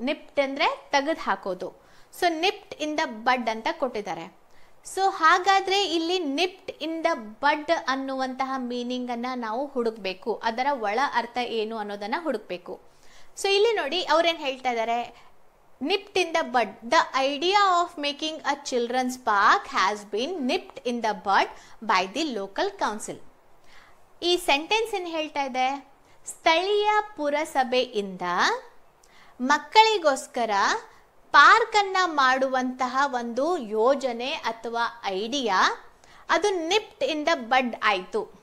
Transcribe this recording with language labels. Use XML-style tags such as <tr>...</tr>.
<kn>ನಿಪ್ಡ್ ಅಂದರೆ ತೆಗೆದು ಹಾಕೋದು. ಸೊ ನಿಪ್ಡ್ ಇನ್ ದ ಬಡ್ ಅಂತ ಕೊಟ್ಟಿದ್ದಾರೆ. ಸೊ ಹಾಗಾದರೆ ಇಲ್ಲಿ ನಿಪ್ಡ್ ಇನ್ ದ ಬಡ್ ಅನ್ನುವಂತಹ ಮೀನಿಂಗನ್ನು ನಾವು ಹುಡುಕಬೇಕು. ಅದರ ಒಳ ಅರ್ಥ ಏನು ಅನ್ನೋದನ್ನು ಹುಡುಕಬೇಕು. ಸೊ ಇಲ್ಲಿ ನೋಡಿ ಅವ್ರೇನು ಹೇಳ್ತಾ ಇದ್ದಾರೆ, nipped in the bud.</kn> <en>The idea of making a children's park has been nipped in the bud by the local council.</en> <kn>ಈ ಸೆಂಟೆನ್ಸ್ ಏನು ಹೇಳ್ತಾ ಇದೆ, ಸ್ಥಳೀಯ ಪುರಸಭೆಯಿಂದ ಮಕ್ಕಳಿಗೋಸ್ಕರ ಪಾರ್ಕನ್ನು ಮಾಡುವಂತಹ ಒಂದು ಯೋಜನೆ ಅಥವಾ ಐಡಿಯಾ ಅದು ನಿಪ್ಡ್ ಇನ್ ದ ಬಡ್ ಆಯಿತು.</kn>